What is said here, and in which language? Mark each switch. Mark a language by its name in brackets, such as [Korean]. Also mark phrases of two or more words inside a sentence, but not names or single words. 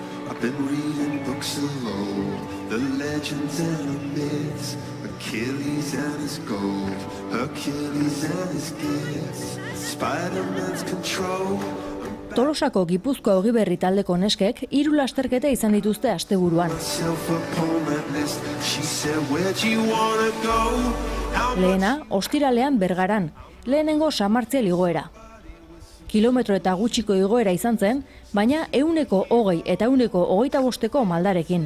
[English] I've been reading books alone, the legends and the myths, Achilles and his gold, Hercules and his gifts, Spider-Man's control. [Basque] Tolosako Gipuzkoa Ogiberri taldeko neskek 3 lasterketa izan dituzte asteburuan. Lehena, ostiralean Bergaran, lehenengo San Martzial igoera. Kilometro eta gutxiko igoera izan zen, baina 120 eta 125 maldarekin.